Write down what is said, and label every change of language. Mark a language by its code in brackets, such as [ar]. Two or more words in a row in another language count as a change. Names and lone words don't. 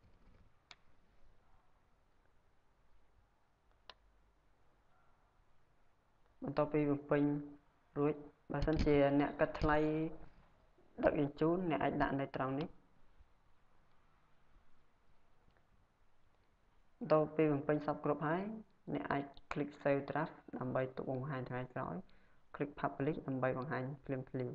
[km] បន្ទាប់ពីបំពេញរួចបើសិនជាអ្នកគិតថ្លៃដឹកជញ្ជូនអ្នកអាចដាក់នៅត្រង់នេះបន្ទាប់ពីបំពេញសពគ្រប់ហើយអ្នកអាច [en] click save draft [km] ដើម្បីទុកបង្ហាញថ្ងៃក្រោយ [en] click publish [km] ដើម្បីបង្ហាញភ្លាមៗ